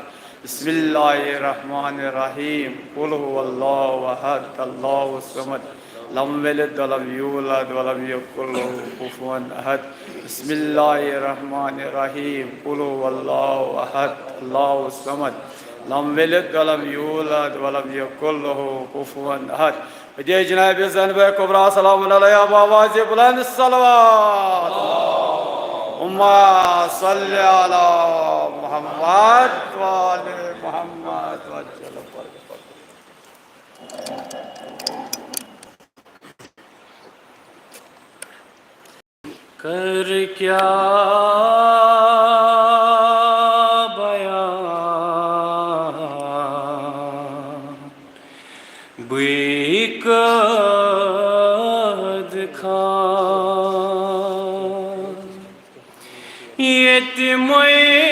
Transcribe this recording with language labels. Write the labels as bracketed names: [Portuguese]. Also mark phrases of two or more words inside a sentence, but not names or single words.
[Arabic] بسم الله الرحمن الرحيم قل هو الله أحد الله الصمد لم يلد ولم يولد ولم يكن له كفوا أحد بسم الله الرحمن الرحيم قل هو الله أحد الله الصمد لم يلد ولم يولد ولم يكن له كفوا أحد [Urdu] یہ جناب زینب کبریٰ [Arabic] سلام عليها [Urdu] باآواز بلند صلوات [Arabic] اللهم صل على محمد وآل محمد कर क्या बेकद खां यतीमों